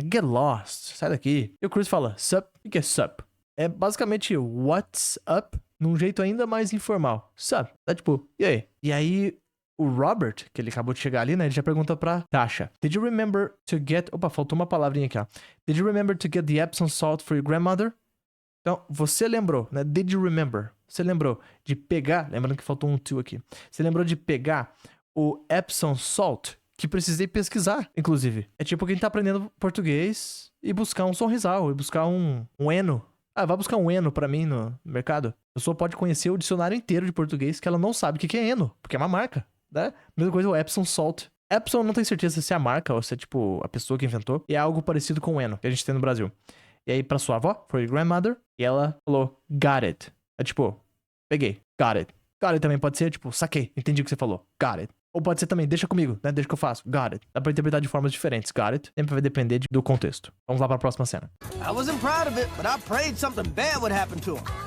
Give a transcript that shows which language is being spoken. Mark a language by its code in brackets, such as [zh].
[en] Get lost. [pt] Sai daqui. E o Chris fala, sup. O que é sup? É basicamente [en] what's up [pt] num jeito ainda mais informal. Sup. É tipo, e aí? E aí o Robert, que ele acabou de chegar ali, né? Ele já pergunta pra Tasha. [en] Did you remember to get... [pt] Opa, faltou uma palavrinha aqui, ó. [en] Did you remember to get the Epsom salt for your grandmother? [pt] Então, você lembrou, né? [en] Did you remember? [pt] Você lembrou de pegar... Lembrando que faltou um to aqui. Você lembrou de pegar o Epsom salt, que precisei pesquisar, inclusive. É tipo quem tá aprendendo português e buscar um Sonrisal, e buscar um Eno. Ah, vai buscar um Eno pra mim no mercado. A pessoa pode conhecer o dicionário inteiro de português que ela não sabe o que é Eno, porque é uma marca né? Mesma coisa o Epsom Salt. Epsom eu não tenho certeza se é a marca ou se é, tipo, a pessoa que inventou. E é algo parecido com o Eno, que a gente tem no Brasil. E aí, pra sua avó, [en] for your grandmother, [pt] e ela falou, [en] got it. [pt] É tipo, peguei, [en] got it. [pt] Got it também pode ser, tipo, saquei, entendi o que você falou, got it. Ou pode ser também, deixa comigo, né? Deixa que eu faço, [en] got it. [pt] Dá pra interpretar de formas diferentes, got it. Sempre vai depender do contexto. Vamos lá pra próxima cena. [en] I wasn't proud of it, but I prayed something bad would happen to him.